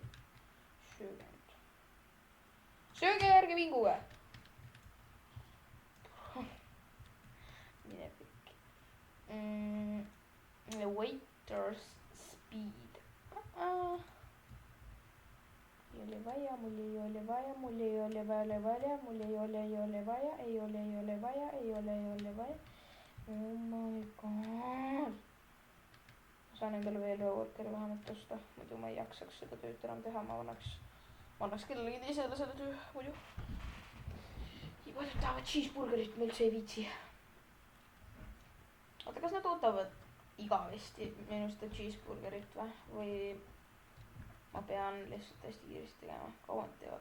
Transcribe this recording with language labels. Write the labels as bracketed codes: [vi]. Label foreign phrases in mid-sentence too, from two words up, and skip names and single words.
[et] Sööge nüüd. Sööge järgi vinguge! Mine pikk. [en] Waiter's speed. [et] Ei ole vaja, mul ei ole vaja. [en] Oh my god. [et] Saan endale veel ühe workeri vähemalt osta, muidu ma ei jaksaks seda tööd enam teha, ma annaks kellelegi teisele selle töö, muidu. Nii paljud tahavad cheeseburgerit, ma üldse ei viitsi. Oota, kas nad ootavad igavesti minu seda cheeseburgerit või ma pean lihtsalt hästi kiiresti tegema, kaua nad teevad.